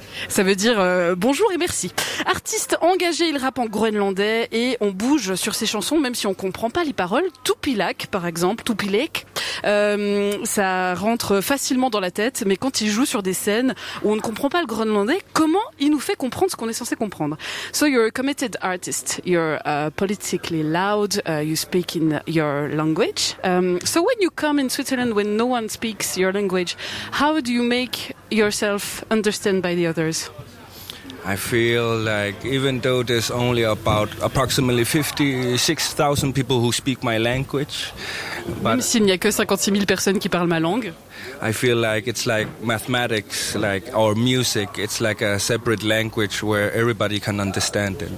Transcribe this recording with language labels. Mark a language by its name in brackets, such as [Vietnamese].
[French] Ça veut dire bonjour et merci. Artiste engagé, il rappe en groenlandais et on bouge sur ses chansons, même si on comprend pas les paroles. Tupilak, par exemple, Tupilek. Ça rentre facilement dans la tête, mais quand il joue sur des scènes où on ne comprend pas le groenlandais, comment il nous fait comprendre ce qu'on est censé comprendre? [English] So you're a committed artist, you're politically loud, you speak in your language. So when you come in Switzerland when no one speaks your language, how do you make yourself understand by the others? I feel like even though there's only about approximately 56,000 people who speak my language, [French] même s'il n'y a que 56 000 personnes qui parlent ma langue, [English] I feel like it's like mathematics, like or music. It's like a separate language where everybody can understand it.